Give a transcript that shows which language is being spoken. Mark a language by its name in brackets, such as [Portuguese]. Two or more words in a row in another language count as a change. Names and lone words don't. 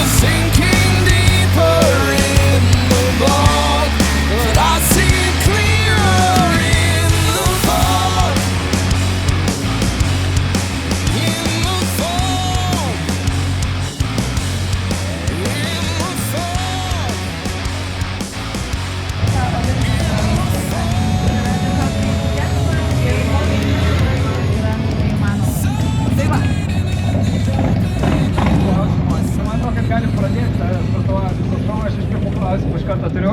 [English] Sinking deeper in the bog, but I see clearer in the fog. In the fog. In the fog. [Lithuanian] Manau, kad galim pradėti sportuoti šou, aš iš pirmų klausimų iš karto turiu.